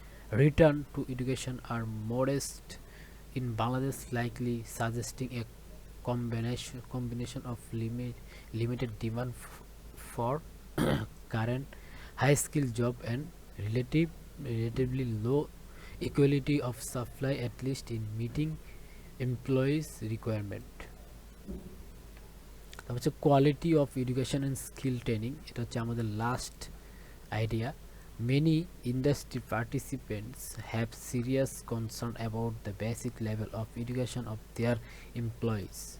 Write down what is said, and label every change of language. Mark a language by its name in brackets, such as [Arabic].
[English] Return to education are modest in Bangladesh, likely suggesting a combination of limited demand for current high skill job and relatively low equality of supply, at least in meeting employees requirement. [Bangla] তারপর হচ্ছে quality of education and skill training, এটা হচ্ছে আমাদের last idea. [English] Many industry participants have serious concern about the basic level of education of their employees.